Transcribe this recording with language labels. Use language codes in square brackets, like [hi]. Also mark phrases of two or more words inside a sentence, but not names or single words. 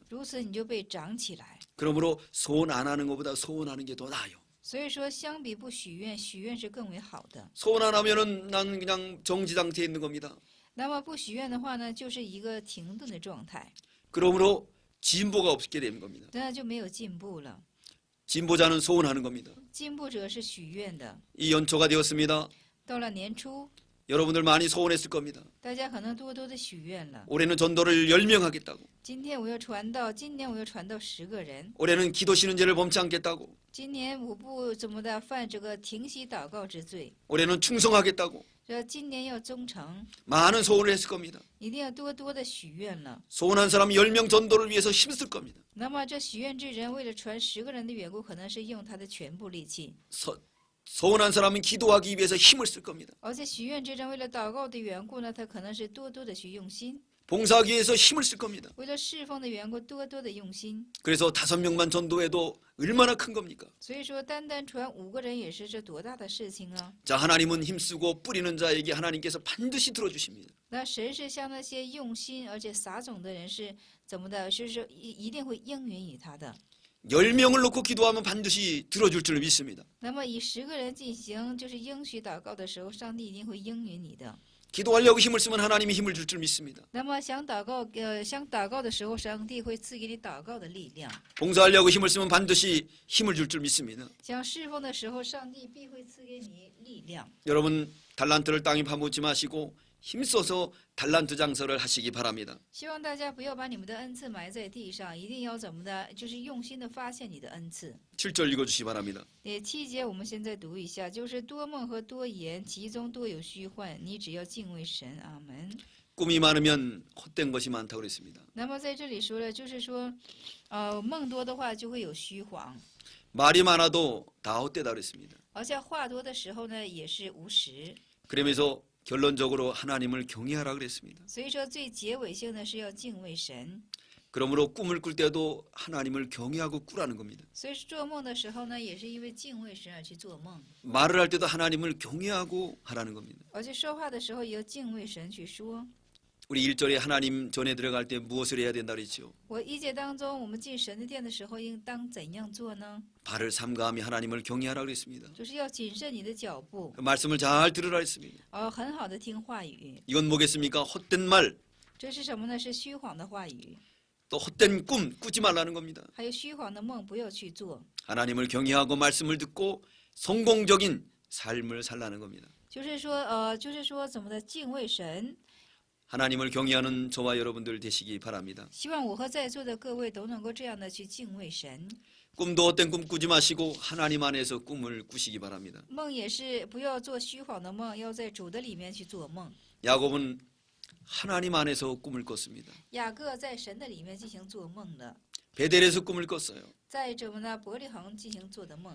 [zh] 如此你就被长起来。 [ko] 그러므로 서원 안 하는 것보다 서원하는 게 더 나아요. [zh] 所以说，相比不许愿，许愿是更为好的。 [ko] 서원 안 하면은 난 그냥 정지 상태에 있는 겁니다. [zh] 那么不许愿的话呢，就是一个停顿的状态， [ko] 그러므로 진보가 없게 되는 겁니다. [zh] 那就没有进步了。 [ko] 진보자는 서원하는 겁니다. [zh] 进步者是许愿的。 [ko] 이 연초가 되었습니다. [zh] 到了年初， [ko] 여러분들 많이 서원했을 겁니다. [zh] 大家可能多多的许愿了。 [ko] 올해는 전도를 10명 하겠다고. [zh] 今年我要传到10个人。 [ko] 올해는 기도 쉬는 죄를 범치 않겠다고. [zh] 今年我不怎么的犯这个停息祷告之罪， [ko] 올해는 충성하겠다고. [zh] 说今年要忠诚， [ko] 많은 소원을 했을 겁니다. [zh] 一定要多多的许愿了。 [ko] 소원한 사람 10명 전도를 위해서 힘쓸 겁니다. [zh] 那么这许愿之人为了传10个人的缘故，可能是用他的全部力气； [ko] 소원한 사람은 기도하기 위해서 힘을 쓸 겁니다. [zh] 而且许愿之人为了祷告的缘故呢，他可能是多多的去用心； [ko] 봉사하기 위해서 힘을 쓸 겁니다. [zh] 为了侍奉的缘故，多多的用心。 [ko] 그래서 5명만 전도해도 얼마나 큰 겁니까? [zh] 所以说，单单传5个人也是这多大的事情啊！ [ko] 자, 하나님은 힘쓰고 뿌리는 자에게 하나님께서 반드시 들어주십니다. [zh] 那神是向那些用心而且撒种的人是怎么的？是说一定会应允于他的。 [ko] 10명을 놓고 기도하면 반드시 들어줄 줄 믿습니다. [zh] 那么以10个人进行就是应许祷告的时候，上帝一定会应允你的。 [ko] 기도하려고 힘을 쓰면 하나님이 힘을 줄 줄 믿습니다. [zh] 那么想祷告的时候，上帝会赐给你祷告的力量； [ko] 봉사하려고 힘을 쓰면 반드시 힘을 줄 줄 믿습니다. [zh] 想侍奉的时候，上帝必会赐给你力量。 [ko] 여러분 달란트를 땅에 파묻지 마시고 힘써서 달란트 장사를 하시기 바랍니다. [zh] 希望大家不要把你们的恩赐埋在地上，一定要怎么的，就是用心的发现你的恩赐。 [ko] 7절 읽어주시기 바랍니다. [zh] 7 节我们现在读一下，就是多梦和多言，其中多有虚幻，你只要敬畏神。阿门。 [ko] 꿈이 많으면 헛된 것이 많다고 그랬습니다. [zh] 那么在这里说了，就是说，梦多的话就会有虚谎， [ko] 말이 많아도 다 헛되다 그랬습니다. [zh] 而且话多的时候呢，也是无实。 [ko] 그러면서 결론적으로 하나님을 경외하라 그랬습니다. [zh] 所以说，最结尾性的是要敬畏神。 [ko] 그러므로 꿈을 꿀 때도 하나님을 경외하고 꾸라는 겁니다. [zh] 所以做梦的时候呢，也是因为敬畏神而去做梦， [ko] 말을 할 때도 하나님을 경외하고 하라는 겁니다. [zh] 而且说话的时候也要敬畏神去说。 [ko] 우리 1절에 하나님 전에 들어갈 때 무엇을 해야 된다 그랬죠? [zh] 我1节当中，我们进神的殿的时候，应当怎样做呢？ [ko] 발을 삼가하며 하나님을 경외하라 그랬습니다. [zh] 就是要谨慎你的脚步， [ko] 그 말씀을 잘 들으라 했습니다. [zh] 很好的听话语。 [ko] 이건 뭐겠습니까? 헛된 말, [zh] 这是什么呢？是虚谎的话语， [ko] 또 헛된 꿈 꾸지 말라는 겁니다. [zh] 还有虚谎的梦，不要去做。 [ko] 하나님을 경외하고 말씀을 듣고 성공적인 삶을 살라는 겁니다. [zh] 就是说怎么的敬畏神。 [ko] 하나님을 경외하는 저와 여러분들 되시기 바랍니다. [zh] 希望我和在座的各位都能够这样的去敬畏神。 [ko] 꿈도 헛된 꿈 꾸지 마시고 하나님 안에서 꿈을 꾸시기 바랍니다. [zh] 梦也是不要做虚谎的梦，要在主的里面去做梦。 [ko] 야곱은 하나님 안에서 꿈을 꿨습니다. [zh] 雅各在神的里面进行做梦的， [ko] 베델에서 꿈을 꿨어요. [zh] 在怎么呢？伯利恒进行做的梦。